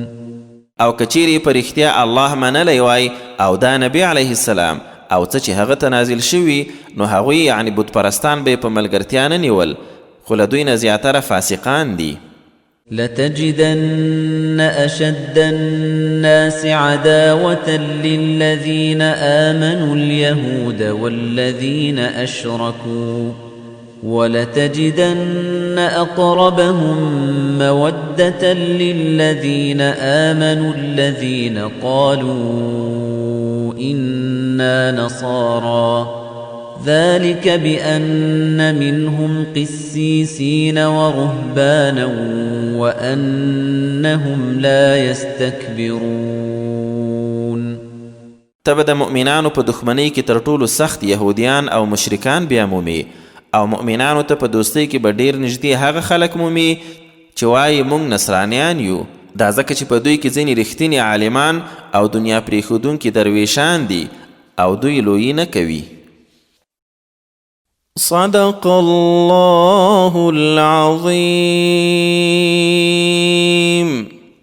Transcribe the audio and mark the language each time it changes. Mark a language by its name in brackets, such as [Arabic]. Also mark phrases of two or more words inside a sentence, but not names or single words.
[Pashto] او کچیرې په رښتیا الله منلی وای او دا نبی [Arabic] علیه السلام [Pashto] او څه چې هغه ته نازل شوي، نو هغوی یعنی بتپرستان به یې په ملګرتیا نه نیول، خو له دوی نه زیاتره فاسقان دي. [Arabic] لتجدن أشد الناس عداوة للذين آمنوا اليهود والذين أشركوا ولتجدن أقربهم مودة للذين آمنوا الذين قالوا إنا نصارى ذلك بأن منهم قسيسين ورهبانا وأنهم لا يستكبرون. [Pashto] تبه د مؤمنانو په دښمنۍ کې تر ټولو سخت یهودیان او مشرکان بیا مومي، او مؤمنانو ته په دوستۍ کې به ډیر نږدې هغه خلک مومي چې وایي موږ نصرانیان یو. دا ځکه چې په دوی کې ځینې رښتینې عالمان او دنیا پرېښودونکي درویشان دي او دوی لویي نه کوي. [Arabic] صدق الله العظيم.